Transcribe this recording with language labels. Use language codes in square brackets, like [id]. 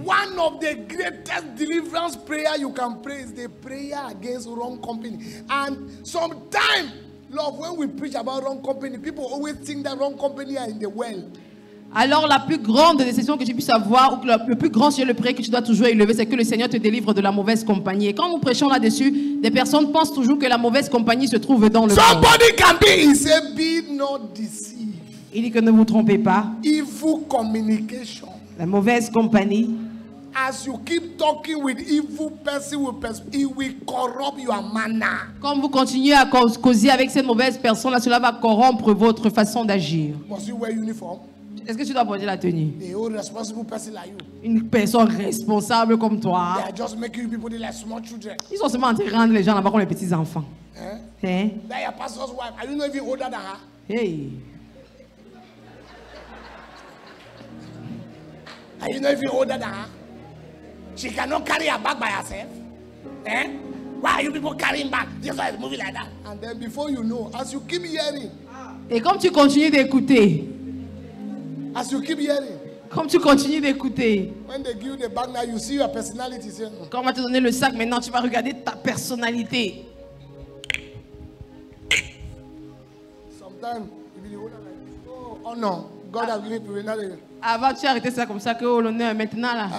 [en] One of the greatest deliverance prayer you can pray is the prayer against wrong company. And sometimes, Lord, when we preach about wrong company, people always think that wrong company are in the well. [fr] Alors la plus grande décision que tu puisses avoir, ou que le plus grand sujet, le prière que tu dois toujours élever, c'est que le Seigneur te délivre de la mauvaise compagnie. Et quand nous prêchons là-dessus, des personnes pensent toujours que la mauvaise compagnie se trouve dans le monde. [en] Somebody can be, he said, be not deceived. [fr] Il dit que ne vous trompez pas. [en] Evil communication. [fr] La mauvaise compagnie. [en] As you keep talking with evil person, it will corrupt your manner. [fr] Comme vous continuez à causer avec cette mauvaise personne, là, cela va corrompre votre façon d'agir. [en] Must you wear uniform? [fr] Est-ce que tu dois porter la tenue? [en] The old responsible person like you. [fr] Une personne responsable comme toi. [en] They are just making you people like small children. [fr] Ils sont seulement en train de rendre les gens là-bas comme les petits enfants. Eh? Hein? [en] That your pastor's wife. Are you not even older than her? Hey. Are you not even older than her? She cannot carry her bag by herself. Eh? Why are you people carrying back? This one is moving like that. And then before you know, as you keep hearing. [fr] Et comme tu continues d'écouter. [en] As you keep hearing. [fr] Comme tu continues d'écouter. [en] When they give you the bag now, you see your personality. [fr] Quand on va te donner le sac, maintenant tu vas regarder ta personnalité. [en] Sometimes you be the owner like this. Oh no, God has given me another. [fr] Avant tu as arrêté ça comme ça que oh, l'honneur maintenant là.